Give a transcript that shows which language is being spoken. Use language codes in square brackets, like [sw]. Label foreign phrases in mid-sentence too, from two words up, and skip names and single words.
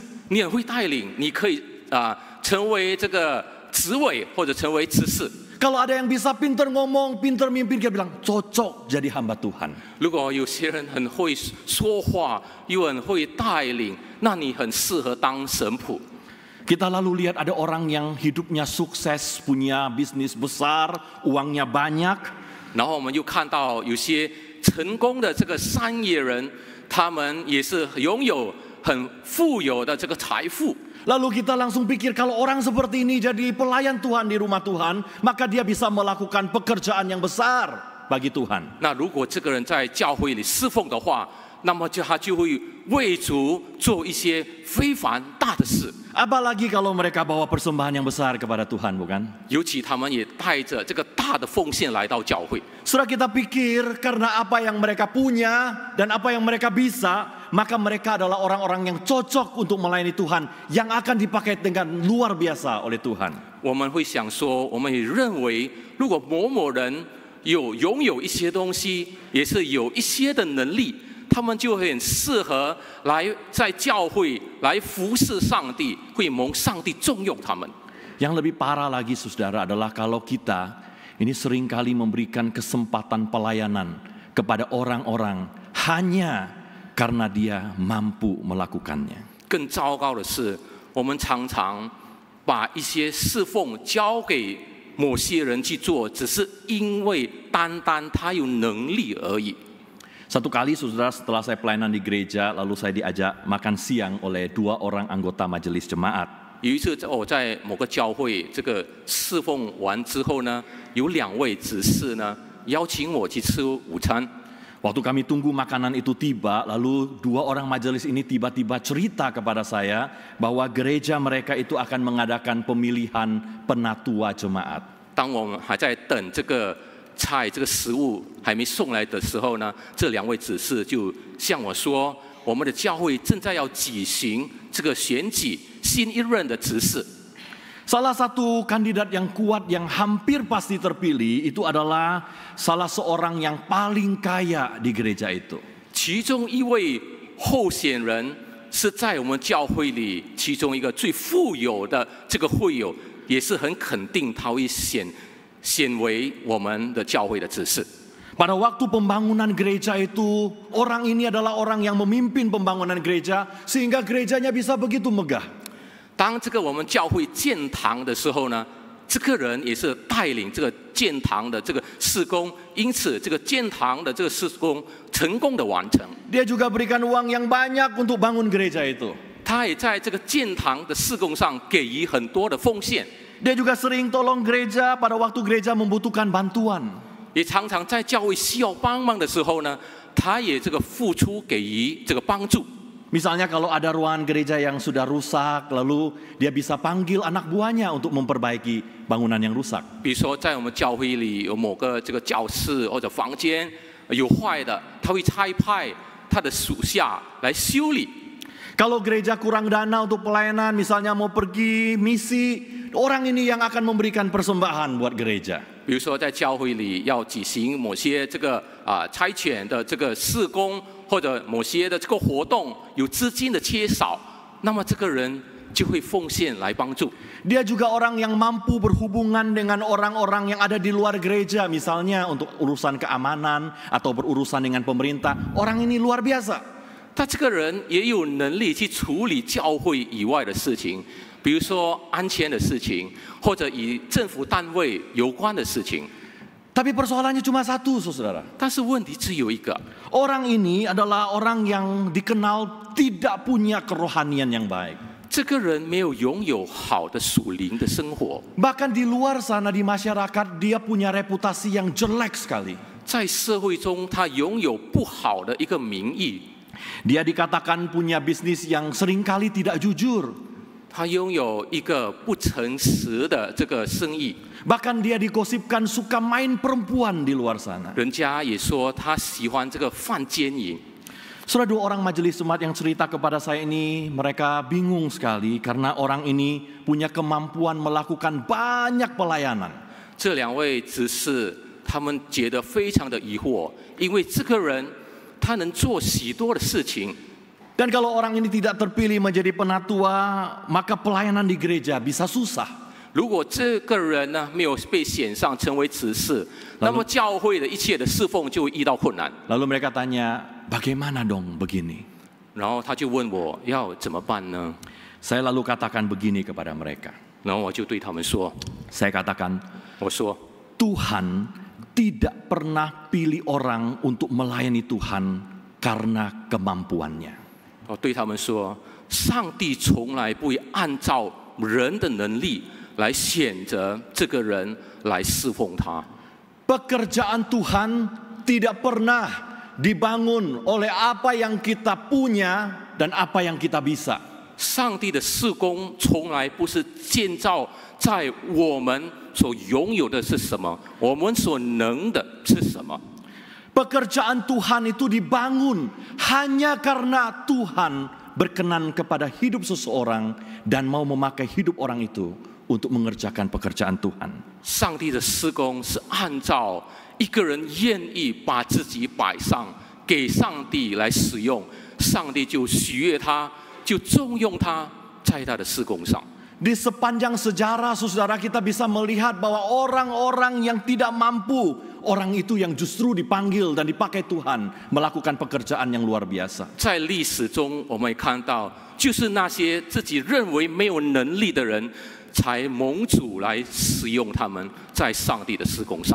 [zh] 你很会带领，你可以成为这个执委或者成为执事。 [id] Kalau ada yang bisa pintar ngomong, pintar mimpin, dia bilang cocok jadi hamba Tuhan. [zh] 如果有些人很会说话，又很会带领，那你很适合当神仆。 [id] Kita lalu lihat ada orang yang hidupnya sukses, punya bisnis besar, uangnya banyak. [zh] 然后我们又看到有些成功的这个商业人，他们也是拥有很富有的这个财富。 [id] Lalu kita langsung pikir kalau orang seperti ini jadi pelayan Tuhan di rumah Tuhan, maka dia bisa melakukan pekerjaan yang besar bagi Tuhan. [zh] 那如果这个人在教会里侍奉的话，那么他就会为主做一些非凡大的事。 [id] Apalagi kalau mereka bawa persembahan yang besar kepada Tuhan, bukan? [zh] 尤其他们也带着这个大的奉献来到教会。 [id] Setelah kita pikir karena apa yang mereka punya dan apa yang mereka bisa, maka mereka adalah orang-orang yang cocok untuk melayani Tuhan, yang akan dipakai dengan luar biasa oleh Tuhan. [zh] 我们会想说，我们也认为，如果某某人拥有一些东西，也是有一些的能力，他们就很适合来在教会来服侍上帝，会蒙上帝重用他们。 [id] Yang lebih parah lagi saudara adalah kalau kita ini seringkali memberikan kesempatan pelayanan kepada orang-orang hanya karena dia mampu melakukannya. [zh] 更糟糕的是，我们常常把一些侍奉交给某些人去做，只是因为单单他有能力而已。 [id] Satu kali saudara setelah saya pelayanan di gereja, lalu saya diajak makan siang oleh 2 orang anggota majelis jemaat. [zh] 有一次我在某个教会这个侍奉完之后呢，有2位执事呢邀请我去吃午餐。 [id] Waktu kami tunggu makanan itu tiba, lalu 2 orang majelis ini tiba-tiba cerita kepada saya bahwa gereja mereka itu akan mengadakan pemilihan penatua jemaat. [zh] 当我们还在等这个菜、这个食物还没送来的时候呢，这2位执事就向我说，我们的教会正在要举行这个选举新一任的执事。 [id] Salah satu kandidat yang kuat yang hampir pasti terpilih itu adalah salah seorang yang paling kaya di gereja itu. [zh] 其中一位候选人是在我们教会里其中一个最富有的这个会友，也是很肯定他会选为我们的教会的执事。 [id] Pada waktu pembangunan gereja itu, orang ini adalah orang yang memimpin pembangunan gereja sehingga gerejanya bisa begitu megah. [zh] 当这个我们教会建堂的时候呢，这个人也是带领这个建堂的这个事工，因此这个建堂的这个事工成功的完成。 [id] Dia juga berikan uang yang banyak untuk bangun gereja itu. [zh] 他也在这个建堂的事工上给予很多的奉献， [id] Dia juga sering tolong gereja pada waktu gereja membutuhkan bantuan. [zh] 也常常在教会需要帮忙的时候呢，他也这个付出给予这个帮助。 [id] Misalnya kalau ada ruangan gereja yang sudah rusak, lalu dia bisa panggil anak buahnya untuk memperbaiki bangunan yang rusak. [zh] 比如说，在我们教会里有某个这个教室或者房间有坏的，他会差派他的属下来修理。 [id] Kalau gereja kurang dana untuk pelayanan, misalnya mau pergi misi, orang ini yang akan memberikan persembahan buat gereja. [zh] 比如说，在教会里要举行某些这个差遣的这个事工，或者某些的这个活动有资金的缺少，那么这个人就会奉献来帮助。 [id] Dia juga orang yang mampu berhubungan dengan orang-orang yang ada di luar gereja, misalnya untuk urusan keamanan atau berurusan dengan pemerintah. Orang ini luar biasa. [zh] 他这个人也有能力去处理教会以外的事情，比如说安全的事情，或者与政府单位有关的事情。 [id] Tapi persoalannya cuma satu, saudara. [zh] 但是问题只有一个， [id] Orang ini adalah orang yang dikenal tidak punya kerohanian yang baik. [zh] 这个人没有拥有好的属灵的生活， [id] Bahkan di luar sana di masyarakat dia punya reputasi yang jelek sekali. [zh] 在社会中他拥有不好的一个名誉， [id] Dia dikatakan punya bisnis yang seringkali tidak jujur. [zh] 他拥有一个不诚实的这个生意， [id] Bahkan dia digosipkan suka main perempuan di luar sana. [zh] 人家也说他喜欢这个犯奸淫。 [id] Saudara, 2 orang majelis jemaat yang cerita kepada saya ini, mereka bingung sekali karena orang ini punya kemampuan melakukan banyak pelayanan. [zh] 这2位执事他们觉得非常的疑惑，因为这个人他能做许多的事情。 [id] Dan kalau orang ini tidak terpilih menjadi penatua, maka pelayanan di gereja bisa susah. [zh] 如果这个人呢没有被选上成为执事，那么教会的一切的侍奉就会遇到困难。 [id] Lalu mereka tanya, bagaimana dong begini? [zh] 然后他就问我要怎么办呢？ [id] Saya lalu katakan begini kepada mereka. [zh] 然后我就对他们说， [id] Saya katakan, [zh] 我说 [id] Tuhan tidak pernah pilih orang untuk melayani Tuhan karena kemampuannya. [zh] 我对他们说，上帝从来不会按照人的能力来选择这个人来侍奉他。 [id] Pekerjaan Tuhan tidak pernah dibangun oleh apa yang kita punya dan apa yang kita bisa. [zh] 上帝的事工从来不是建造在我们所拥有的是什么，我们所能的是什么。 [id] Pekerjaan Tuhan itu dibangun hanya karena Tuhan berkenan kepada hidup seseorang dan mau memakai hidup orang itu untuk mengerjakan pekerjaan Tuhan. [zh] 上帝的事工是按照一个人愿意把自己摆上给上帝来使用，上帝就喜悦他，就重用他在他的事工上。 [id] Di sepanjang sejarah, saudara, kita bisa melihat bahwa orang-orang yang tidak mampu, orang itu yang justru dipanggil dan dipakai Tuhan melakukan pekerjaan yang luar biasa. [zh] 在历史中，我们也看到，就是那些自己认为没有能力的人，才蒙主来使用他们在上帝的事工上。